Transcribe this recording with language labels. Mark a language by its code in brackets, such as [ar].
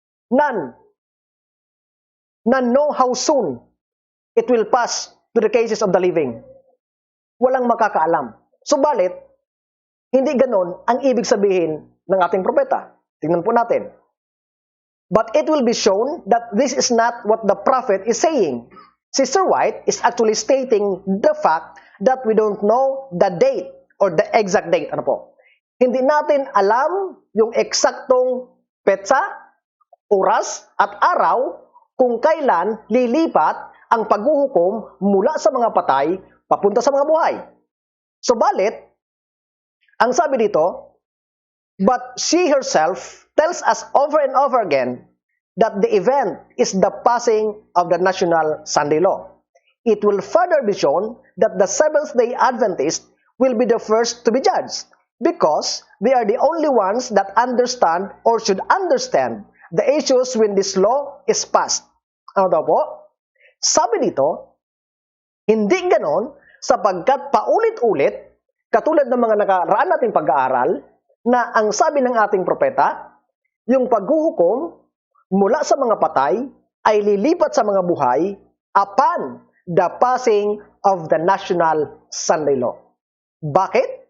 [en] None know how soon it will pass to the cases of the living. [tl] Walang makakaalam. Subalit, hindi ganon ang ibig sabihin ng ating propeta. Tingnan po natin. [en] But it will be shown that this is not what the prophet is saying. Sister White is actually stating the fact that we don't know the date or the exact date. [tl] Ano po? Hindi natin alam yung eksaktong petsa, oras, at araw kung kailan lilipat ang paghuhukom mula sa mga patay papunta sa mga buhay. Subalit, ang sabi dito, [en] but she herself tells us over and over again that the event is the passing of the national Sunday law. It will further be shown that the Seventh-day Adventists will be the first to be judged because they are the only ones that understand or should understand the issues when this law is passed. [tl] Ano daw po? Sabi dito, hindi ganon sapagkat paulit-ulit, katulad ng mga nakaraan nating pag-aaral, na ang sabi ng ating propeta, yung paghuhukom mula sa mga patay ay lilipat sa mga buhay [en] upon the passing of the national Sunday law. [tl] Bakit?